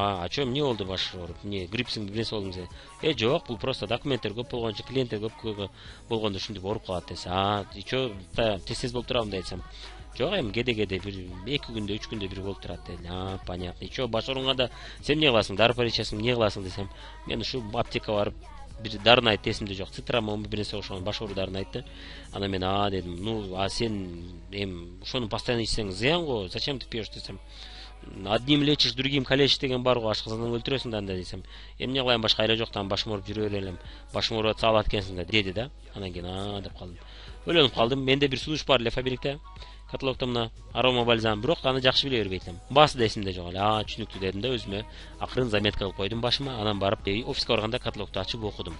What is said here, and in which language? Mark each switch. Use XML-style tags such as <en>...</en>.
<ky>Чо эмне болду баш ооруп? Эмне гриппсиң, нерсе болдуңбу десе? Жок, бул просто документтер көп болгончо, клиенттер көп болгондо ушинтип ооруп калат десе. Чо тез болуп турабы десем, жок, эми кеде бир 2 күндө, 3 күндө бир болуп турат деди. Понятно. Чо баш ооруганда сен эмне кыласың? Дары паричасың, эмне кыласың десем, мен ушу аптека барып бир дарыны айтты, эсимде жок. Цитрамон бир нерсе ошон баш оору дарыны айтты. Анан мен дедим, сен эми ошону постоянно ичсең зыян го,</ky> <ru>зачем ты пьешь</ru> <ky>десем.</ky> <ru>Одним лечишь, другим калечишь</ru> <ky>деген бар го, ашказандан өлтүрөсүң да анда десем. Эмне кылайын, башка айла жок, башым ооруп жүрө берелем. Башым ооруп атса алат экенсиң да деди да. Анан кийин деп калдым. Өлөнүп калдым. Менде бир сунуш бар эле Фабрикте. Каталогдо мына арома бальзам, бирок аны жакшы биле бербейт элем. Баасы да эсимде жок эле. Түшүнүктүү дедим да өзүмө. Акырын заметка кылып койдум башыма. Анан барып офиска барганда каталогду ачып окудум.</ky>